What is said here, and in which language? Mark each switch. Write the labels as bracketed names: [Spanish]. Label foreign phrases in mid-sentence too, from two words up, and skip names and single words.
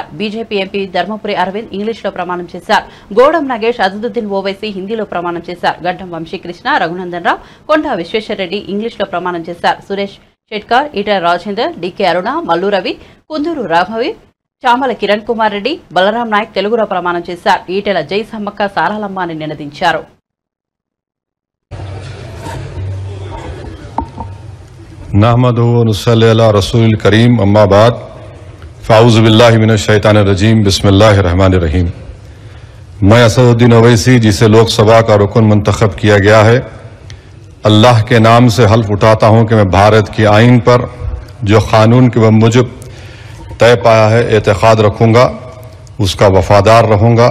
[Telugu] బీజేపీ ఎంపీ ధర్మపురి అరవింద్ ఇంగ్లీష్లో ప్రమాణం చేశారు. గోడం నాగేష్, అసదుద్దీన్ ఓవైసీ హిందీలో ప్రమాణం చేశారు. గడ్డం వంశీకృష్ణ, రఘునందన్ రావు, కొండా విశ్వేశ్వరరెడ్డి ఇంగ్లీష్లో ప్రమాణం చేశారు. సురేష్ షెట్కార్, ఈటల రాజేందర్, డికే అరుణ, మల్లు రవి, కుందూరు రాఘవి, చామల కిరణ్ కుమార్ రెడ్డి, బలరాం నాయక్ తెలుగులో ప్రమాణం చేశారు. ఈటెల జై సమ్మక్క సారాలమ్మ అని నినదించారు. [Arabic] نحمده ونصلي على رسوله الكريم أما بعد فأعوذ بالله من الشيطان الرجيم بسم الله الرحمن الرحيم. [Urdu] میں اسدالدین اویسی، جسے لوک سبھا کا رکن منتخب کیا گیا ہے، اللہ کے نام سے حلف اٹھاتا ہوں کہ میں بھارت کی آئین پر جو قانون کے بموجب طے پایا ہے اعتقاد رکھوں گا، اس کا وفادار رہوں گا.